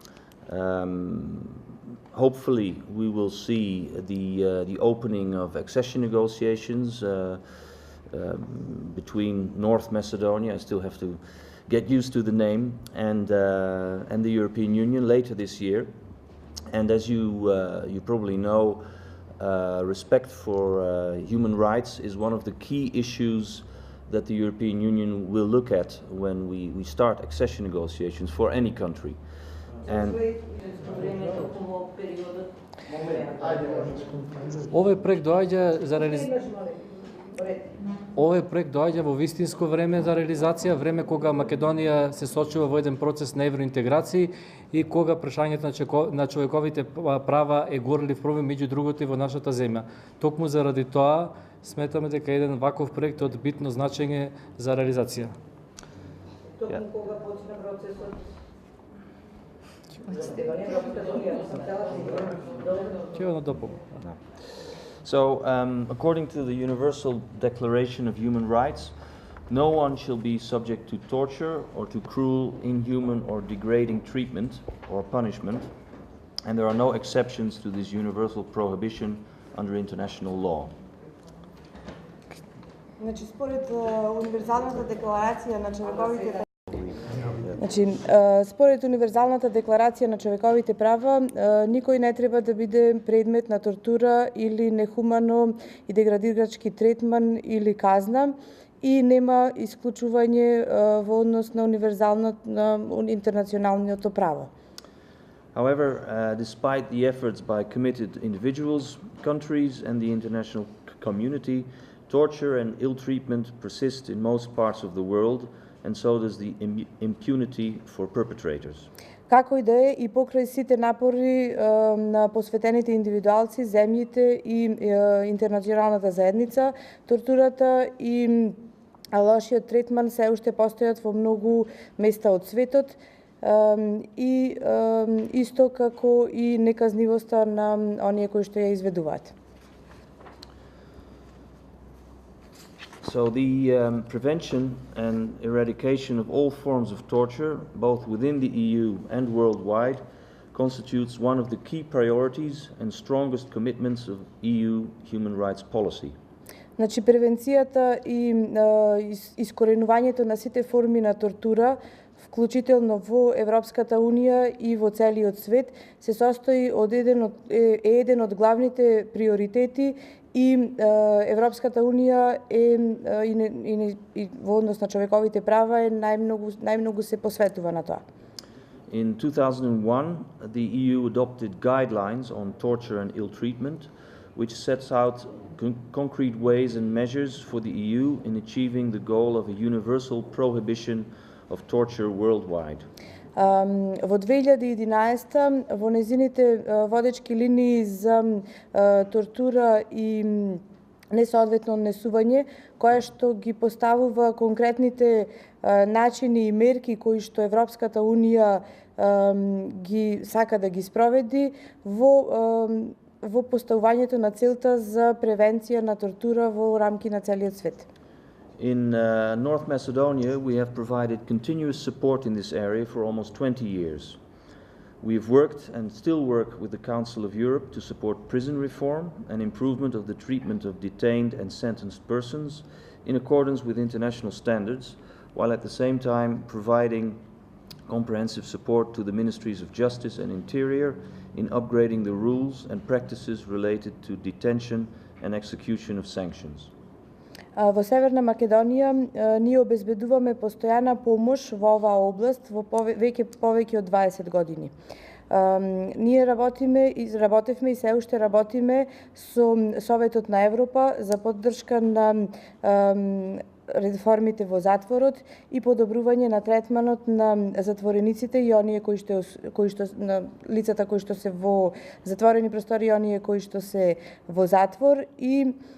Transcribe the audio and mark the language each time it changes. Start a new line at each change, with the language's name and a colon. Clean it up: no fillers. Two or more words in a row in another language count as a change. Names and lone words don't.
English: Hopefully we will see the opening of accession negotiations between North Macedonia, I still have to get used to the name, and the European Union later this year. And as you probably know, respect for human rights is one of the key issues that the European Union will look at when we start accession negotiations for any country. And
Macedonian: Овој проект доаѓа за Овој проект доаѓа во вистинско време за реализација, време кога Македонија се сочува во еден процес на евроинтеграција и кога прашањето на човековите права е горлив проблем меѓу другото и во нашата земја. Токму заради тоа сметаме дека еден ваков проект е од битно значење за реализација. Токму кога почна процесот?
English: So, according to the Universal Declaration of Human Rights, no one shall be subject to torture or to cruel, inhuman or degrading treatment or punishment, and there are no exceptions to this universal prohibition under international law.
Macedonian: Значи, според Универзалната декларација на човековите според Универзалната декларација на човековите права, никој не треба да биде предмет на тортура или нехумано и деградирачки третман или казна и нема исклучување во однос на интернационалното право.
English: However, despite the efforts by committed individuals, countries and the international community, torture and ill treatment persist in most parts of the world, and so does the impunity for perpetrators.
Macedonian: Како и да е, и покрај сите напори на посветените индивидуалци, земјите и интернационалната заедница, тортурата и лошиот третман се уште постојат во многу места од светот и исто како и неказнивоста на оние кои што ја изведуваат.
English: So the prevention and eradication of all forms of torture, both within the EU and worldwide, constitutes one of the key priorities and strongest commitments of EU human rights policy.
Macedonian: Значи, превенцијата и искоренувањето на сите форми на тортура, вклучително во Европската Унија и во целиот свет, се состои од еден од главните приоритети и Европската Унија и во однос на човековите права е најмногу се посветува на тоа.
English: In 2001, the EU adopted guidelines on torture and ill treatment, which sets out concrete ways and measures for the EU in achieving the goal of a universal prohibition of torture worldwide.
Macedonian: Во 2011 во незините водечки линии за тортура и несоодветно однесување, која што ги поставува конкретните начини и мерки кои што Европската Унија ги сака да ги спроведи во поставувањето на целта за превенција на тортура во рамки на целиот свет.
English: In North Macedonia, we have provided continuous support in this area for almost 20 years. We have worked and still work with the Council of Europe to support prison reform and improvement of the treatment of detained and sentenced persons in accordance with international standards, while at the same time providing comprehensive support to the Ministries of Justice and Interior in upgrading the rules and practices related to detention and execution of sanctions.
Macedonian: Во Северна Македонија ние обезбедуваме постојана помош во оваа област во повеќе од 20 години. Ние работевме и се уште работиме со Советот на Европа за поддршка на реформите во затворот и подобрување на третманот на затворениците и оние кои што на лицата кои што се во затворени простори и оние кои што се во затвор и